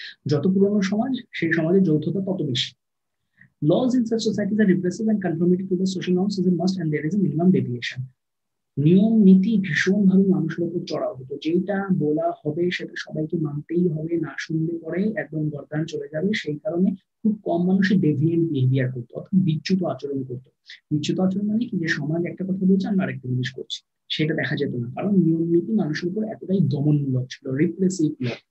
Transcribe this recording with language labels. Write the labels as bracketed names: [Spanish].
[Bangla] যত পুরনো সমাজ, সেই সমাজের যৌথতা তত বেশি। [English] Laws in such societies are repressive and conformity to the social norms is a must and there is a minimum deviation. [Bangla] নিয়ম নীতি ভীষণভাবে মানুষের উপর চড়াও হতো, যেটা বলা হবে সেটা সবাইকে মানতেই হবে, না শুনলে পরে একদম গর্দান চলে যাবে। সেই কারণে খুব কম মানুষই ডেভিয়েন্ট বিহেভিয়ার করতো, অর্থাৎ বিচ্যুত আচরণ করতো। বিচ্যুত আচরণ মানে কি, যে সমাজ একটা কথা বলছে আমরা আরেকটা জিনিস করছি, সেটা দেখা যেত না, কারণ নিয়ম নীতি মানুষের উপর এতটাই দমনমূলক ছিল, রিপ্রেসিভ ল।